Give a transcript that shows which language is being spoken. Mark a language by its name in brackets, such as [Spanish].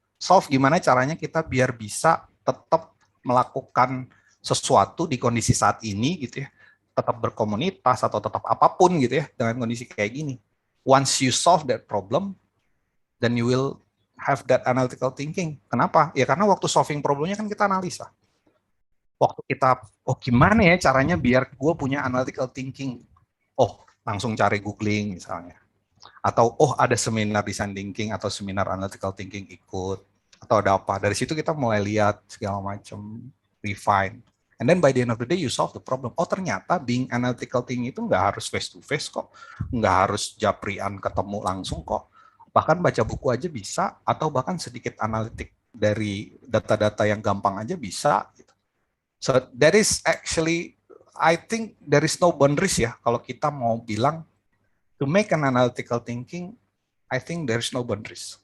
[Indonesian] Solve gimana caranya kita biar bisa tetap melakukan sesuatu di kondisi saat ini gitu ya, tetap berkomunitas atau tetap apapun gitu ya dengan kondisi kayak gini. [English] Once you solve that problem, then you will have that analytical thinking. [Indonesian] Kenapa? Ya karena waktu solving problemnya kan kita analisa. Waktu kita, gimana ya caranya biar gue punya analytical thinking? Langsung cari googling misalnya. Atau ada seminar design thinking atau seminar analytical thinking ikut. Atau ada apa. Dari situ kita mulai lihat segala macam, refine. [English] And then by the end of the day you solve the problem. [Indonesian] Ternyata being analytical thinking itu nggak harus face to face kok. Nggak harus japrian ketemu langsung kok. Bahkan baca buku aja bisa, atau bahkan sedikit analitik dari data-data yang gampang aja bisa. [English] So that is actually, I think there is no boundaries ya. [Indonesian] Kalau kita mau bilang, [English] to make an analytical thinking, I think there is no boundaries.